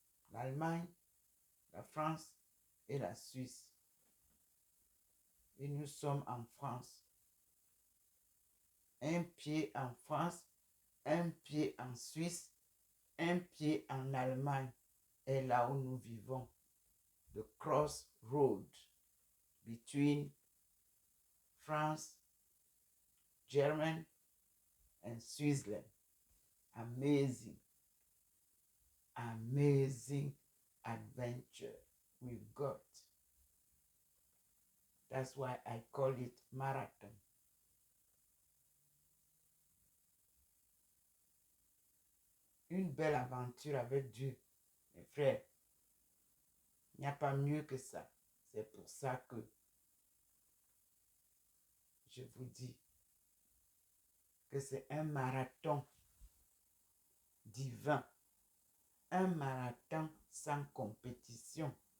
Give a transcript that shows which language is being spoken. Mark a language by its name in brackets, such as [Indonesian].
[French] L'Allemagne, la France et la Suisse. Et nous sommes en France. Un pied en France, un pied en Suisse, un pied en Allemagne est là où nous vivons. [English] The crossroad between France, Germany, and Switzerland. Amazing, amazing adventure we've got. That's why I call it marathon. [French] Une belle aventure avec Dieu, mes frères. Il n'y a pas mieux que ça. C'est pour ça que je vous dis que c'est un marathon divin, un marathon sans compétition.